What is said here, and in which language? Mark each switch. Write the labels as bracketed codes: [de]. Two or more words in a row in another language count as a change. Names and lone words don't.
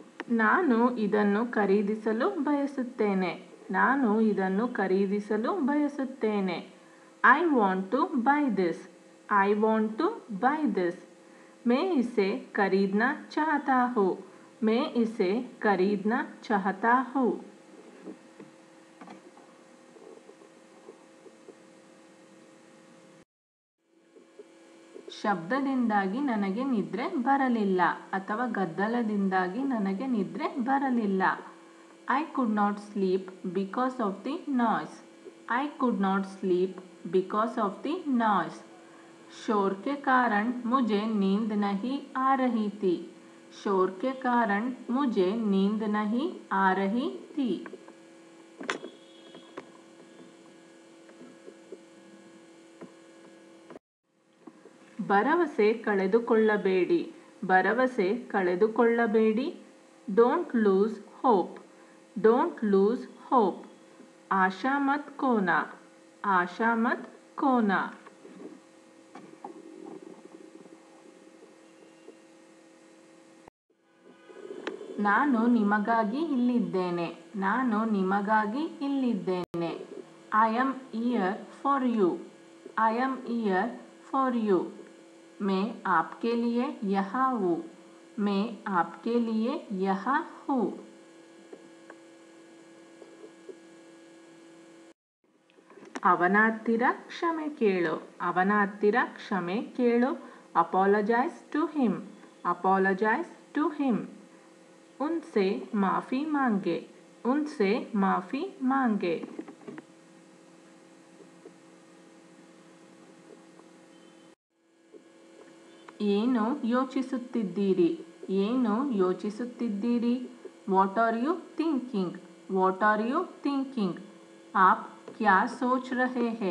[kn] ನಾನು ಇದನ್ನು ಖರೀದಿಸಲು ಬಯಸುತ್ತೇನೆ. ನಾನು ಇದನ್ನು ಖರೀದಿಸಲು ಬಯಸುತ್ತೇನೆ. [en] I want to buy this. I want to buy this. [hi] मैं इसे खरीदना चाहता हूँ. मैं इसे खरीदना चाहता हूँ. [kn] ಶಬ್ದದಿಂದಾಗಿ ನನಗೆ ನಿದ್ರೆ ಬರಲಿಲ್ಲ ಅಥವಾ ಗದ್ದಲದಿಂದಾಗಿ ನನಗೆ ನಿದ್ರೆ ಬರಲಿಲ್ಲ. [en] I could not sleep because of the noise. I could not sleep because of the noise. [hi] शोर के कारण मुझे नींद नहीं आ रही थी. शोर के कारण मुझे नींद नहीं आ रही थी. [kn] ಭರವಸೆ ಕಳೆದುಕೊಳ್ಳಬೇಡಿ. ಭರವಸೆ ಕಳೆದುಕೊಳ್ಳಬೇಡಿ. [en] Don't lose hope. Don't lose hope. [hi] आशा मत खोना. आशा मत खोना. [kn] ನಾನು ನಿಮಗಾಗಿ ಇಲ್ಲಿದ್ದೇನೆ. ನಾನು ನಿಮಗಾಗಿ ಇಲ್ಲಿದ್ದೇನೆ. [en] I am here for you. I am here for you. [hi] मैं आपके लिए यहाँ हूँ. मैं आपके लिए यहाँ हूँ. [kn] ಅವನ ಹತ್ತಿರ ಕ್ಷಮೆ ಕೇಳು. ಅವನ ಹತ್ತಿರ ಕ್ಷಮೆ ಕೇಳು. [en] Apologise to him. Apologise to him. [hi] उनसे माफ़ी मांगे. उनसे माफ़ी मांगे. [kn] ಏನು ಯೋಚಿಸುತ್ತಿದ್ದೀರಿ. ಏನು ಯೋಚಿಸುತ್ತಿದ್ದೀರಿ. [en] What are you thinking. What are you thinking. [hi] आप क्या सोच रहे हैं.